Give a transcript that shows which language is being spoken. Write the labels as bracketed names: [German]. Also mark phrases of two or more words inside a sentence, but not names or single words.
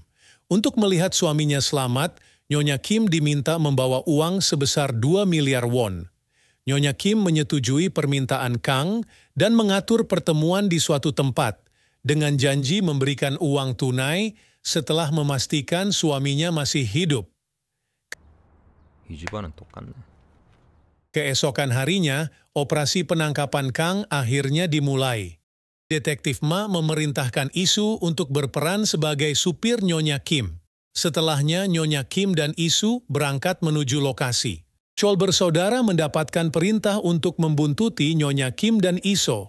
[Indonesian] Untuk melihat suaminya selamat, Nyonya Kim diminta membawa uang sebesar 2 miliar won. Nyonya Kim menyetujui permintaan Kang dan mengatur pertemuan di suatu tempat dengan janji memberikan uang tunai setelah memastikan suaminya masih hidup. [Korean] 이 집안은 똑같네. [Indonesian] Keesokan harinya, operasi penangkapan Kang akhirnya dimulai. Detektif Ma memerintahkan Isu untuk berperan sebagai supir Nyonya Kim. Setelahnya, Nyonya Kim dan Isu berangkat menuju lokasi. Chol bersaudara mendapatkan perintah untuk membuntuti Nyonya Kim dan Iso.